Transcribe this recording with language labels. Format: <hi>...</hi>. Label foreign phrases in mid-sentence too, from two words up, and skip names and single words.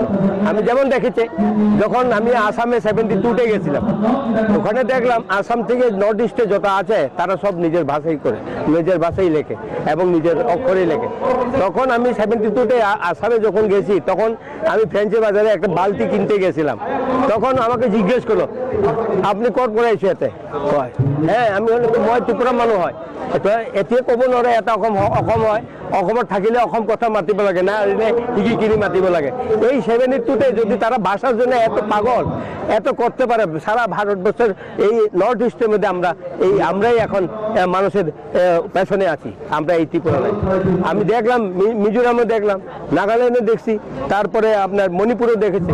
<bn>আমি যেমন দেখেছি, যখন আমি আসামে 72-তে গেছিলাম, ওখানে দেখলাম আসাম থেকে</bn> <en>north east</en> <bn>যত আছে তারা সব নিজের ভাষাই করে, নিজের ভাষাই লেখে এবং নিজের অক্ষরেই লেখে। তখন আমি 72-তে আসামে যখন গেছি, তখন আমি ফ্রেঞ্চি বাজারে একটা বালতি কিনতে গেছিলাম। তখন আমাকে জিজ্ঞেস করলো, আপনি কত পড়াইছে এতে? হ্যাঁ,</bn> <as>আমি মই ত্ৰিপুৰা মানুহ হয়। এতিয়া ক'ব নোৱাৰে এটা অসম হয়, অসমত থাকিলে অসম কথা মাতিব লাগে না, এনে শিকি কিনি মাতিব লাগে।</as> <bn>এই 72-তে যদি তারা ভাষার জন্য এত পাগল, এত করতে পারে, সারা ভারতবর্ষের এই</bn> <en>north east</en> <bn>মধ্যে আমরাই এখন মানুষের পেছনে আছি, আমরা এই ত্রিপুরায়। আমি দেখলাম মিজোরামে দেখলাম, নাগাল্যান্ডে দেখছি, তারপরে আপনার মণিপুরও দেখেছি।</bn>